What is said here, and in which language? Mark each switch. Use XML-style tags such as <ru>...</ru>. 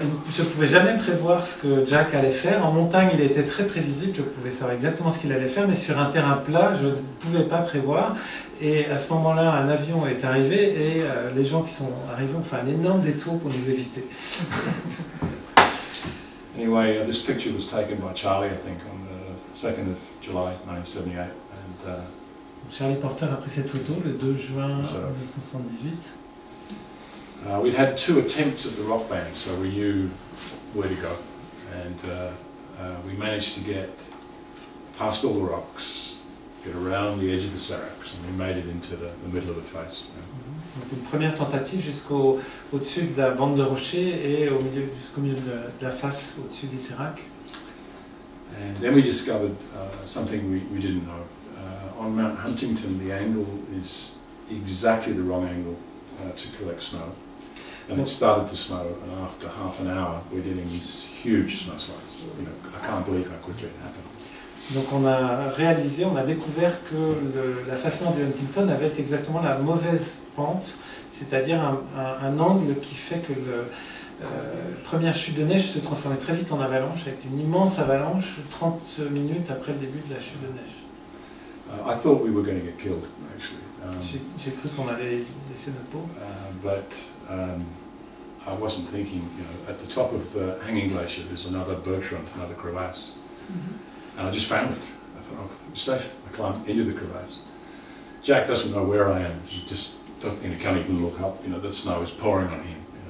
<fr>Je ne pouvais jamais prévoir ce que Jack allait faire. En montagne, il était très prévisible, je pouvais savoir exactement ce qu'il allait faire, mais sur un terrain plat, je ne pouvais pas prévoir. Et à ce moment-là, un avion est arrivé et les gens qui sont arrivés ont fait un énorme détour pour nous éviter.</fr> <en>Anyway, this picture was taken by Charlie, I think, on the 2nd of July 1978. And,</en> <fr>Charlie Porter a pris cette photo le 2 juin 1978.</fr> <en>We'd had 2 attempts at the rock band, so we knew where to go. And we managed to get past all the rocks, get around the edge of the Seracs, and we made it into the middle of the face.</en> <fr>Donc une première tentative au-dessus de la bande de rochers et jusqu'au milieu de la face, au-dessus des Seracs.</fr> <en>And then we discovered something we didn't know. On Mount Huntington, the angle is exactly the wrong angle to collect snow. And it started to snow, and after half an hour, we're getting these huge snowslides. I can't believe how quickly it happened.</en> <fr>Donc on a découvert que la face nord de Huntington avait exactement la mauvaise pente, c'est-à-dire un angle qui fait que la première chute de neige se transformait très vite en avalanche, avec une immense avalanche 30 minutes après le début de la chute de neige.</fr> <en>I thought we were going to get killed, actually.</en> <fr>J'ai cru qu'on allait laisser notre peau.</fr> <en>But I wasn't thinking, at the top of the Hanging Glacier there's another bergschrund, another crevasse. And I just found it. I thought, oh, it's safe. I climbed into the crevasse. Jack doesn't know where I am. He just doesn't, can't even look up. The snow is pouring on him.</en>